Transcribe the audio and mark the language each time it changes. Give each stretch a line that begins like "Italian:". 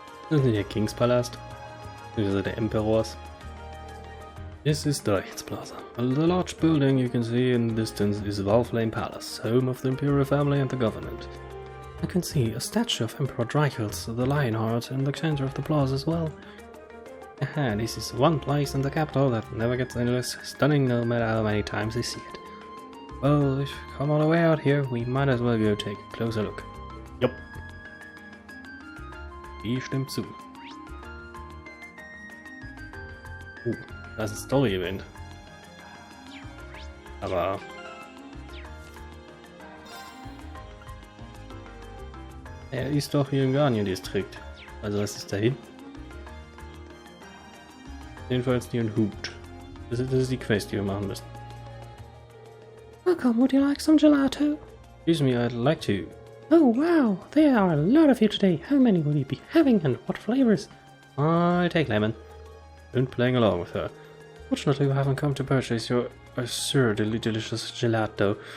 German: Das ist der Kings Palast, also der Emperors.
English: This is Dreichels Plaza. The large building you can see in the distance is Valflame Palace, home of the imperial family and the government. I can see a statue of Emperor Dreichels, the Lionheart, in the center of the plaza as well. Aha, this is one place in the capital that never gets any less stunning no matter how many times you see it. Well, if we come all the way out here, we might as well go take a closer look. Yup.
German: Die stimmt zu. Das ist ein Story-Event. Aber... er ist doch hier im Garnier Distrikt. Also was ist dahin? Jedenfalls hier ein Hut. Das ist die Quest, die wir machen müssen.
English: Welcome, would you like some gelato? Excuse me, I'd like to. Oh wow, there are a lot of you today. How many will you be having and what flavors? I take lemon. And playing along with her. Fortunately, we haven't come to purchase your absurdly delicious gelato.